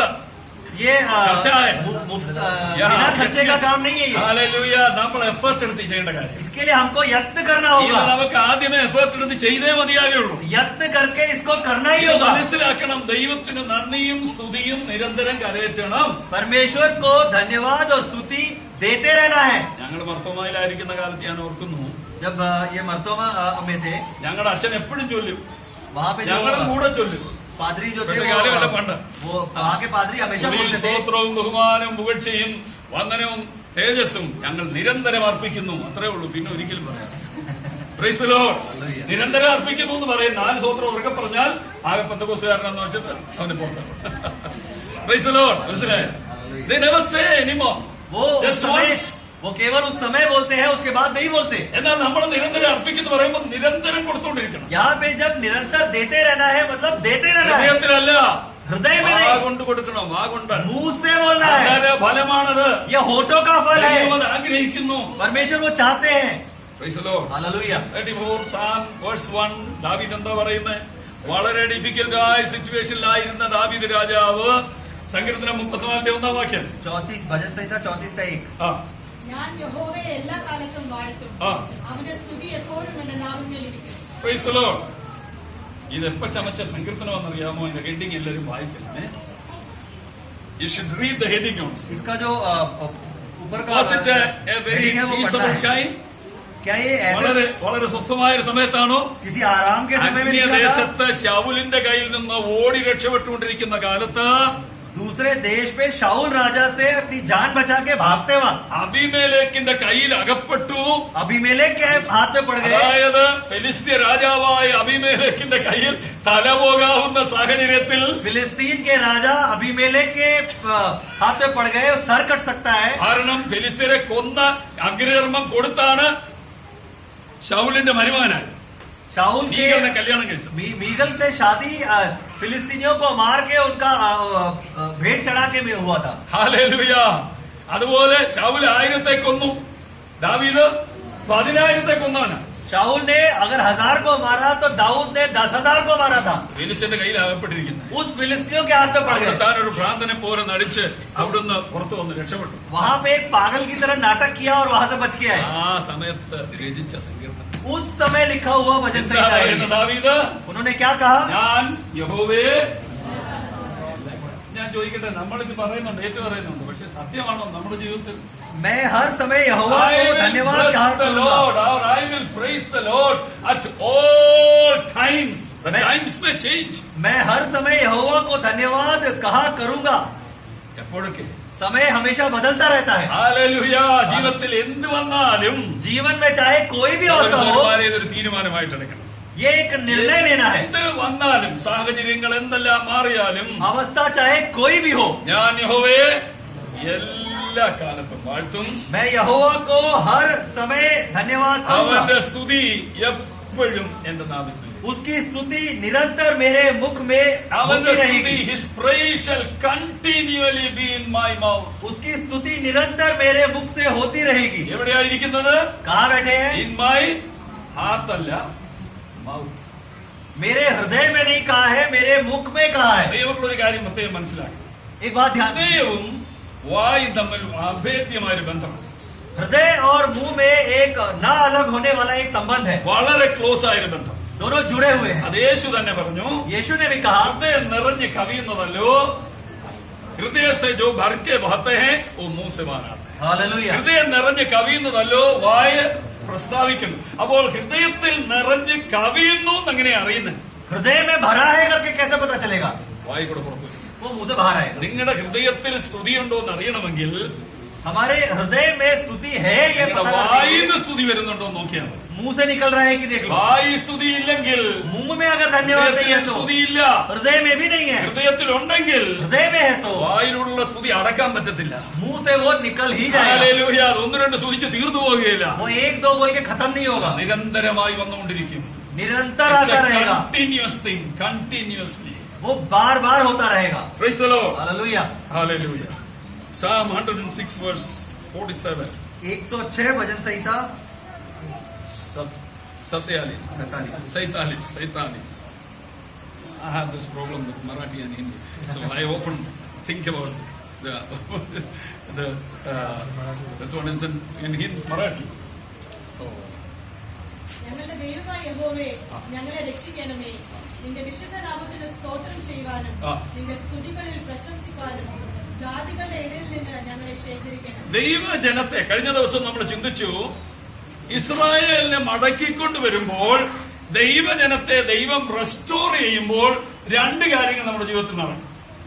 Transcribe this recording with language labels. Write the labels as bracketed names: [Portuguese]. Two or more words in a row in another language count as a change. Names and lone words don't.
[Hindi] ये खर्चा है। बिना खर्चे का काम नहीं है ये। [Malayalam] ഹല്ലേലൂയ. നമ്മൾ എഫർട്ട് എടുത്ത് ചെയ്യേണ്ട കാര്യം. [Hindi] इसके लिए हमको यत्न करना [Malayalam] ഇത് [Hindi] होगा। [Malayalam] നമുക്ക് ആദ്യമേ എഫർട്ട് എടുത്ത് ചെയ്തേ മതിയാകുള്ളൂ. [Hindi] यत्न करके इसको करना ही [Malayalam] ഇത് [Hindi] होगा। [Malayalam] മനസ്സിലാക്കണം. ദൈവത്തിന് നന്ദിയും സ്തുതിയും നിരന്തരം കരയറ്റണം. [Hindi] परमेश्वर को धन्यवाद और स्तुति देते रहना है। [Malayalam] ഞങ്ങൾ മർത്തോമായിലായിരിക്കുന്ന കാലത്ത് ഞാൻ ഓർക്കുന്നു, [Hindi] जब ये मर्तोमा में थे, [Malayalam] ഞങ്ങളുടെ അച്ഛൻ എപ്പോഴും ചൊല്ലും, [Hindi] वहाँ पे [Malayalam] ഞങ്ങളും [Hindi] जो [Malayalam] കൂടെ ചൊല്ലും. [Hindi] पादरी जो थे पहले गाली वाला पंडा। वो वहाँ के पादरी हमेशा [Malayalam] സ്തുതിയും [Hindi] बोलते थे, [Malayalam] സ്തോത്രവും ബഹുമാനവും പുകഴ്ചയും വന്ദനവും തേജസ്സും ഞങ്ങൾ നിരന്തരം അർപ്പിക്കുന്നു. അത്രേ ഉള്ളൂ, പിന്നെ ഒരിക്കലും പറയാം. [English] Praise the Lord. [Malayalam] നിരന്തരം അർപ്പിക്കുന്നു എന്ന് പറയും. 4 സ്തോത്രം ഉറക്കെ പറഞ്ഞാൽ ആകെ പെന്തക്കോസ്തുകാരനെന്ന് വെച്ചിട്ട് അവന് പുറത്താണ്. [English] Praise the Lord. മനസ്സിലായോ? They never say anymore. [Hindi] वो [English] Just [Hindi] समय [English] once. [Hindi] वो केवल उस समय बोलते हैं, उसके बाद नहीं बोलते। [Malayalam] എന്നാൽ നമ്മൾ നിരന്തരം അർപ്പിക്കുന്നു പറയുമ്പോൾ നിരന്തരം കൊടുത്തുകൊണ്ടിരിക്കണം. [Hindi] यहाँ पे जब निरंतर देते रहना है, मतलब देते रहना है, [Malayalam] ഹൃദയത്തിലല്ല, [Hindi] हृदय में [Malayalam] വാ [Hindi] नहीं, [Malayalam] കൊണ്ട് കൊടുക്കണം, വാ കൊണ്ട്. [Hindi] मुंह से बोलना है। [Malayalam] അതിന്റെ ഫലമാണത്. [Hindi] यह होठों का फल है। [Malayalam] ദൈവം അത് ആഗ്രഹിക്കുന്നു. [Hindi] परमेश्वर वो चाहते हैं। [English] Praise the Lord. [Hindi] हालेलुया। [Malayalam] 34 [English] Psalm verse [Malayalam] 1 ദാവീദ് എന്താ പറയുന്നത്? വളരെ ഡിഫിക്കൽട്ട് ആയ സിറ്റുവേഷനിലായിരുന്ന ദാവീദ് രാജാവ് സങ്കീർത്തനം 34 വാക്യം. [Hindi] 34 भजन संहिता 34 का 1। ആ [Malayalam] ഞാൻ യഹോവയെ എല്ലാ കാലത്തും വാഴ്ത്തും. ആ. അവന്റെ സ്തുതി എപ്പോഴും എന്റെ നാവിന്മേലിരിക്കും. [English] Praise the Lord. [Malayalam] ഇത് എപ്പോ ചമച്ച സങ്കീർത്തനമെന്നറിയാമോ? എന്റെ ഹെഡിങ് എല്ലാവരും വായിക്കണേ. [English] You should read the heading also. [Hindi] इसका जो ऊपर का [English] Was it a very [Hindi] heading है वो [English] peaceful [Hindi] पढ़ना है। [English] shine? [Hindi] क्या ये ऐसे [Malayalam] വളരെ വളരെ സ്വസ്ഥമായ ഒരു സമയത്താണോ? [Hindi] किसी आराम के समय में लिखा था? [Malayalam] അന്യദേശത്ത് ശൗലിന്റെ കയ്യിൽ നിന്ന് ഓടി രക്ഷപ്പെട്ടുകൊണ്ടിരിക്കുന്ന കാലത്ത് [Hindi] दूसरे देश पे शाऊल राजा से अपनी जान बचा के भागते वक्त [Malayalam] അബീമേലെക്കിന്റെ കയ്യിൽ അകപ്പെട്ടു. [Hindi] अबीमेलेक के हाथ में पड़ गए। [Malayalam] അതായത് ഫെലിസ്ത്യ രാജാവായ അബീമേലെക്കിന്റെ കയ്യിൽ തല പോകാവുന്ന സാഹചര്യത്തിൽ [Hindi] फिलिस्तीन के राजा अबीमेलेक के हाथ में पड़ गए, सर कट सकता है। [Malayalam] കാരണം ഫെലിസ്ത്യരെ കൊന്ന അഗ്രകർമ്മം കൊടുത്താണ് ശൗലിന്റെ മരുമകനായി [Hindi] शाऊल [Malayalam] മീഖലിനെ [Hindi] के [Malayalam] കല്യാണം കഴിച്ചത്. [Hindi] मीगल से शादी फिलिस्तीनियों को मार के उनका भेंट चढ़ा के में हुआ था। [Malayalam] ഹല്ലേലൂയ. അതുപോലെ ശൗൽ 1000 കൊന്നു, ദാവീദ് 10,000 കൊന്നവനാ. [Hindi] शाऊल ने अगर 1000 को मारा तो दाऊद ने 10,000 को मारा था। [Malayalam] ഫെലിസ്ത്യന്റെ കയ്യിൽ അകപ്പെട്ടിരിക്കുന്നത്. [Hindi] उस फिलिस्तीनियों के हाथ में पड़ गए। [Malayalam] താൻ ഒരു ഭ്രാന്തനെ പോലെ നടിച്ച് അവിടുന്ന് പുറത്തു വന്ന് രക്ഷപ്പെട്ടു. [Hindi] वहां पे एक पागल की तरह नाटक किया और वहां से बच के आए। [Malayalam] ആ സമയത്ത് രചിച്ച സങ്കീർത്തനം. [Hindi] उस समय लिखा हुआ भजन [Malayalam] എന്താ [Hindi] संहिता [Malayalam] പറയുന്നത് [Hindi] है। [Malayalam] ദാവീദ്? [Hindi] उन्होंने क्या कहा? [Malayalam] ഞാൻ യഹോവേ, ഞാൻ ചോദിക്കട്ടെ, നമ്മളിത് പറയുന്നുണ്ട്, ഏറ്റു പറയുന്നുണ്ട്, പക്ഷെ സത്യമാണോ നമ്മുടെ ജീവിതത്തിൽ? [Hindi] मैं हर समय यहोवा [English] I [Hindi] को [English] will [Hindi] धन्यवाद [English] bless [Hindi] कहा [English] the [Hindi] करूंगा। [English] Lord, or I will praise the Lord at all times. The [Hindi] मैं- [English] times may change. [Hindi] मैं हर समय यहोवा को धन्यवाद कहा करूंगा। [Malayalam] എപ്പോഴൊക്കെ? [Hindi] समय हमेशा बदलता रहता है। [Malayalam] ഹല്ലേലൂയ. ജീവിതത്തിൽ എന്ത് വന്നാലും [Hindi] जीवन में चाहे कोई भी अवस्था हो, [Malayalam] ഒരു തീരുമാനമായിട്ട് എടുക്കണം. [Hindi] ये एक निर्णय लेना है। [Malayalam] എന്ത് വന്നാലും, സാഹചര്യങ്ങൾ എന്തെല്ലാം മാറിയാലും, [Hindi] अवस्था चाहे कोई भी हो, [Malayalam] ഞാൻ യഹോവയെ എല്ലാ കാലത്തും വാഴ്ത്തും. [Hindi] मैं यहोवा को हर समय धन्यवाद [Malayalam] അവന്റെ [Hindi] करूंगा। [Malayalam] സ്തുതി എപ്പോഴും എന്റെ നാവിൽ. [Hindi] उसकी स्तुति निरंतर मेरे मुख में [Malayalam] അവന്റെ [Hindi] होती [Malayalam] സ്തുതി, [Hindi] रहेगी। [English] his praise shall continually be in my mouth. [Hindi] उसकी स्तुति निरंतर मेरे मुख से होती रहेगी। [Malayalam] എവിടെയായിരിക്കുന്നത്? [Hindi] कहाँ बैठे हैं? [English] in my heart അല്ല, മൗത്ത്. [Hindi] मेरे हृदय में नहीं कहा है, मेरे मुख में कहा है। [Malayalam] ദൈവമുള്ള ഒരു കാര്യം പ്രത്യേകം മനസ്സിലാക്കി. [Hindi] एक बात ध्यान दें, [Malayalam] ഹൃദയവും വായും തമ്മിൽ അഭേദ്യമായ ഒരു ബന്ധമാണ്. [Hindi] हृदय और मुंह में एक ना अलग होने वाला एक संबंध है। [Malayalam] വളരെ ക്ലോസ് ആയ ഒരു ബന്ധം. [Hindi] दोनों जुड़े हुए हैं। [Malayalam] അത് യേശു തന്നെ പറഞ്ഞു. [Hindi] यीशु ने भी कहा, [Malayalam] ഹൃദയം നിറഞ്ഞ് കവിയുന്നതല്ലോ, [Hindi] हृदय से जो भर के बहते हैं वो मुंह से बाहर आते हैं. हालेलुया। [Malayalam] ഹൃദയം നിറഞ്ഞ് കവിയുന്നതല്ലോ വായ പ്രസ്താവിക്കുന്നു. അപ്പോൾ ഹൃദയത്തിൽ നിറഞ്ഞ് കവിയുന്നു എങ്ങനെ അറിയുന്നത്? [Hindi] हृदय में भरा है करके कैसे पता चलेगा? [Malayalam] വായി കൂടെ പുറത്തു വരും. [Hindi] वो मुंह से बाहर आएगा। [Malayalam] നിങ്ങളുടെ ഹൃദയത്തിൽ സ്തുതിയുണ്ടോ എന്ന് അറിയണമെങ്കിൽ [Hindi] हमारे हृदय में स्तुति है, ये [Malayalam] നിങ്ങളുടെ [Hindi] पता करने [Malayalam] വായിൽ [Hindi] के लिए [Malayalam] നിന്ന് സ്തുതി വരുന്നുണ്ടോ എന്ന് നോക്കിയാൽ മതി. [Hindi] मुंह से निकल रहा है कि देख लो। [Malayalam] വായി സ്തുതി ഇല്ലെങ്കിൽ, [Hindi] मुंह में अगर धन्यवाद नहीं है [Malayalam] ഹൃദയത്തിൽ [Hindi] तो [Malayalam] സ്തുതിയില്ല. [Hindi] हृदय में भी नहीं है। [Malayalam] ഹൃദയത്തിൽ ഉണ്ടെങ്കിൽ [Hindi] हृदय में है तो [Malayalam] വായിലുള്ള സ്തുതി അടക്കാൻ പറ്റത്തില്ല. [Hindi] मुंह से वो निकल ही जाएगा। [Malayalam] ഹല്ലേലൂയ. അത് ഒന്ന് രണ്ട് സ്തുതിച്ച് തീർന്നു പോവുകയില്ല. [Hindi] वो एक दो बोल के खत्म नहीं होगा, [Malayalam] നിരന്തരമായി വന്നുകൊണ്ടിരിക്കും. [Hindi] निरंतर आता रहेगा। [English] continuous thing, continuously. [Hindi] वो बार बार होता रहेगा। [English] Praise the Lord. [Hindi] हालेलुया। [English] ഹല്ലേലൂയ. Psalm 106 verse 47. [Hindi] 106 भजन संहिता 47. 47। [English] I have this problem with Marathi and Hindi, so I often think about this one is in Hindi, Marathi. So [Malayalam] ഞങ്ങളുടെ ദൈവമായ യഹോവേ, ഞങ്ങളെ രക്ഷിക്കണമേ. നിന്റെ വിശുദ്ധ നാമത്തിന് സ്തോത്രം ചെയ്യുവാനും ആ. നിന്റെ സ്തുതികളിൽ പ്രശംസിക്കാനും ജാതികളുടെ ഇടയിൽ നിന്ന് ഞങ്ങളെ ശേഖരിക്കണം. ദൈവജനത്തെ കഴിഞ്ഞ ദിവസം നമ്മൾ ചിന്തിച്ചു, ഇസ്രായേലിനെ മടക്കിക്കൊണ്ട് വരുമ്പോൾ ദൈവജനത്തെ ദൈവം റെസ്റ്റോർ ചെയ്യുമ്പോൾ രണ്ട് കാര്യങ്ങൾ നമ്മുടെ ജീവിതത്തിൽ നടക്കും.